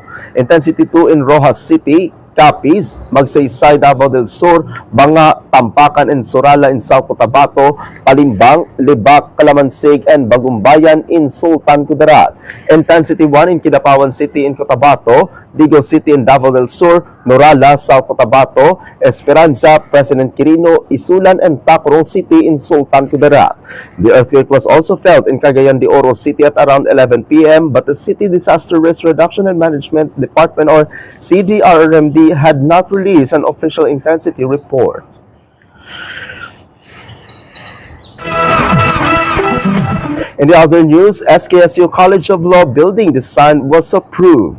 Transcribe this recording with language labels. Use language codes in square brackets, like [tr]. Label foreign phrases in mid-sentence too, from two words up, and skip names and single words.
[en] Intensity 2 in Rojas City, Capiz, Magsaysay, Davao del Sur, Banga, Tampakan, and Surala in South Cotabato, Palimbang, Libak, Calamansig, and Bagumbayan in Sultan Kudarat. Intensity 1 in Kidapawan City in Cotabato, Digo City in Davao del Sur, Norala, South Cotabato, Esperanza, President Quirino, Isulan, and Tacloban City in Sultan Kudarat. The earthquake was also felt in Cagayan de Oro City at around 11 p.m., but the City Disaster Risk Reduction and Management Department, or CDRRMD, had not released an official intensity report. In the other news, SKSU College of Law building design was approved.